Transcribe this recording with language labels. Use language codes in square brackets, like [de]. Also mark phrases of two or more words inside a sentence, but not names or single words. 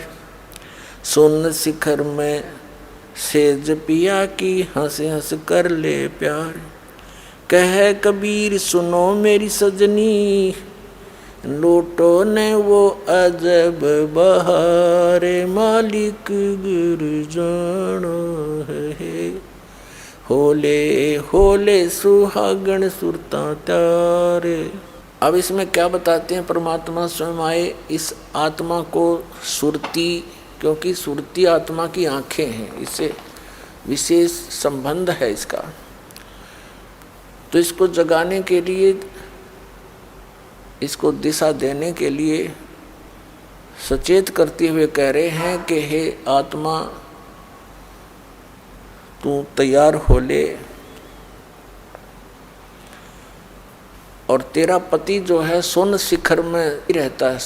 [hi] सुन शिखर में सेज पिया की, हंस हंस कर ले प्यार। कह कबीर सुनो मेरी सजनी, लूटो ने वो अजब बहारे, मालिक गुरु जानो है। होले होले सुहागण सुरता त्यारे। अब इसमें क्या बताते हैं परमात्मा स्वयं आए, इस आत्मा को सुरती, क्योंकि सुरती आत्मा की आंखें हैं, इससे विशेष संबंध है इसका। तो इसको जगाने के लिए, इसको दिशा देने के लिए सचेत करते हुए कह रहे हैं कि हे आत्मा, तू तैयार हो ले, और तेरा पति जो है सुन शिखर में रहता है।